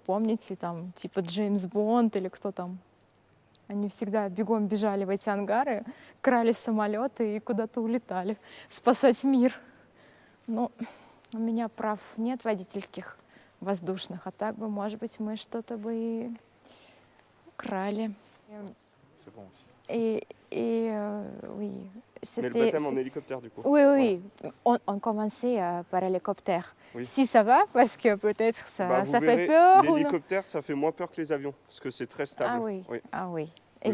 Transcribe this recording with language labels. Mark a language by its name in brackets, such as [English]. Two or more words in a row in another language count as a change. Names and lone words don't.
[Russian] Помните, там, типа Джеймс Бонд или кто там? Они всегда бегом бежали в эти ангары, крали самолеты и куда-то улетали спасать мир. Ну, у меня прав нет водительских воздушных, а так бы, может быть, мы что-то бы и украли. [French] Oui, Mais le baptême en hélicoptère du coup. Oui, oui, on commençait par hélicoptère. Oui. Si ça va, parce que peut-être ça Vous fait verrez, peur. l'hélicoptère, ça fait moins peur que les avions, parce que c'est très stable. Ah oui, Oui. ah oui. Et